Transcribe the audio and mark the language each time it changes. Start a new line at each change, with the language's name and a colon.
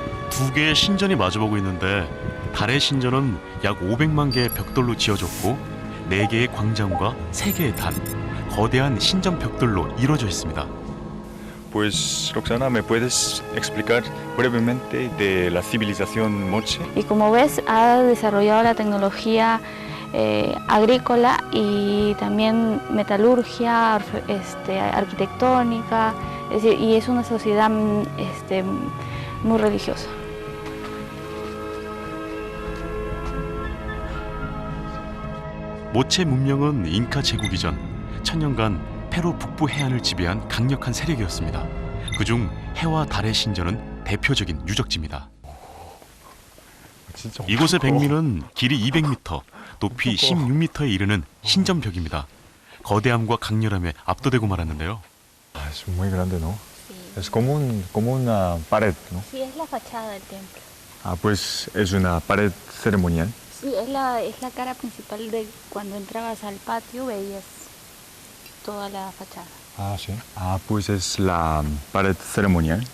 Korean: 두 개의 신전이 마주보고 있는데 달의 신전은 약 500만 개의 벽돌로 지어졌고 4개의 광장과 3개의 단, 거대한 신전 벽돌로 이루어져 있습니다.
Spanish: Pues, Roxana, ¿me puedes explicar brevemente de la civilización Moche? Y como ves, ha desarrollado la tecnología agrícola y también metalurgia, arquitectónica, es decir, y es una sociedad muy religiosa.
Korean: 모체 문명은 잉카 제국 이전 천년간 페루 북부 해안을 지배한 강력한 세력이었습니다. 그중 해와 달의 신전은 대표적인 유적지입니다. 진짜 이곳의 백미는 길이 200m, 높이 16m에 이르는 신전벽입니다. 거대함과 강렬함에 압도되고 말았는데요.
Spanish: Es muy grande, ¿no? Es como una pared, ¿no? Sí, es la fachada del templo. Ah, pues es una pared ceremonial. Sí, es la cara principal de cuando entrabas al patio, veías toda la fachada. Ah, sí. Ah, pues es la pared ceremonial.